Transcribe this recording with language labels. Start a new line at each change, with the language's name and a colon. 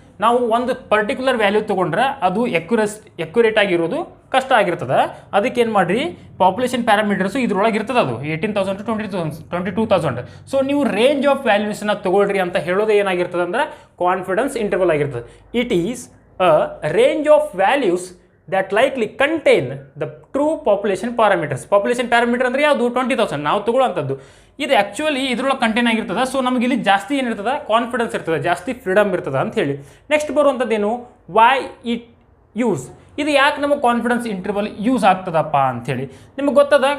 Kannada: ನಾವು ಒಂದು particular value ತೊಗೊಂಡ್ರೆ ಅದು ಎಕ್ಯುರೇಟ್ ಆಗಿರೋದು ಕಷ್ಟ ಆಗಿರ್ತದೆ. ಅದಕ್ಕೆ ಏನು ಮಾಡಿರಿ, ಪಾಪ್ಯುಲೇಷನ್ ಪ್ಯಾರಾಮೀಟರ್ಸು ಇದ್ರೊಳಗೆ ಇರ್ತದೆ. ಅದು 18,000 to 22,000. ಸೊ ನೀವು ರೇಂಜ್ ಆಫ್ ವ್ಯಾಲ್ಯೂಸನ್ನ ತೊಗೊಳ್ರಿ ಅಂತ ಹೇಳೋದು ಏನಾಗಿರ್ತದೆ ಅಂದರೆ ಕಾನ್ಫಿಡೆನ್ಸ್ ಇಂಟರ್ವಲ್ ಆಗಿರ್ತದೆ.
English: It is a range of values that likely contain the true population parameters.
Kannada: Population parameter ಅಂದರೆ ಯಾವುದು 20,000 ನಾವು ತೊಗೊಳ್ಳೋಂಥದ್ದು. ಇದು ಆ್ಯಕ್ಚುಲಿ ಇದ್ರೊಳಗೆ ಕಂಟೈನ್ ಆಗಿರ್ತದೆ. ಸೊ ನಮಗೆ ಇಲ್ಲಿ ಜಾಸ್ತಿ ಏನಿರ್ತದೆ, ಕಾನ್ಫಿಡೆನ್ಸ್ ಇರ್ತದೆ, ಜಾಸ್ತಿ ಫ್ರೀಡಮ್ ಇರ್ತದೆ ಅಂತ ಹೇಳಿ. Next ಬರುವಂಥದ್ದೇನು, why it use. ಇದು ಯಾಕೆ ನಮಗೆ ಕಾನ್ಫಿಡೆನ್ಸ್ ಇಂಟರ್ವಲ್ ಯೂಸ್ ಆಗ್ತದಪ್ಪ ಅಂಥೇಳಿ ನಿಮಗೆ ಗೊತ್ತದ.